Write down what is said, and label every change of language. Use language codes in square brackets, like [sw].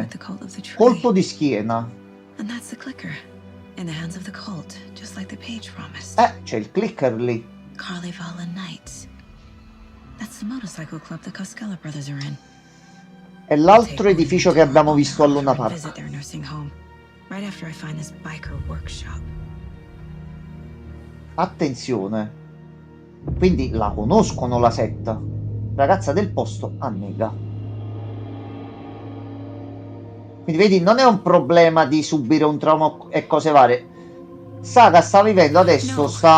[en] with the cult of the tree. [it] Colpo di schiena. [en] And that's the clicker. In the hands of the cult, just like the page promised. [it] C'è il clicker lì. [en] Carlyvala Knights. That's the motorcycle club the Costello brothers are in. [it] È l'altro edificio che abbiamo visto a Luna [en] Visit [it] Park. [en] their nursing home. Right after I find this biker workshop. [it] Attenzione. Quindi la conoscono la setta. Ragazza del posto annega. Quindi vedi, non è un problema di subire un trauma e cose varie. Saga sta vivendo adesso No.